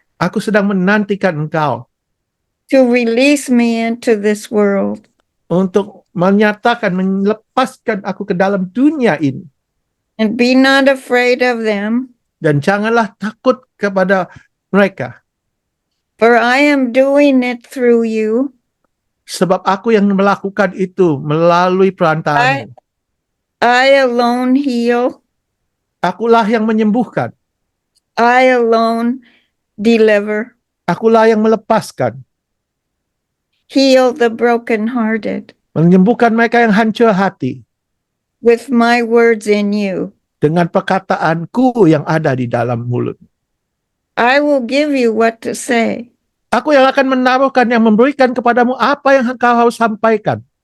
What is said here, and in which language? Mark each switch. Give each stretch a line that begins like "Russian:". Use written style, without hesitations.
Indonesian: Aku sedang menantikan engkau
English: to release me into this world.
Indonesian: untuk menyatakan, melepaskan aku ke dalam dunia ini.
English: And be not afraid of them,
Indonesian: Dan janganlah takut kepada mereka.
English: for I am doing it through you.
Indonesian: Sebab aku yang melakukan itu melalui perantaraan.
English: I alone heal.
Indonesian: Akulah yang menyembuhkan.
English: I alone deliver.
Indonesian: Akulah yang melepaskan.
English: Heal the brokenhearted
Indonesian: Menyembuhkan mereka yang hancur hati.
English: with my words in you.
Indonesian: Dengan perkataanku yang ada di dalam mulut.
English: I will give you what to say.
Indonesian: Aku yang akan menaruhkan, yang memberikan kepadamu apa yang engkau harus sampaikan.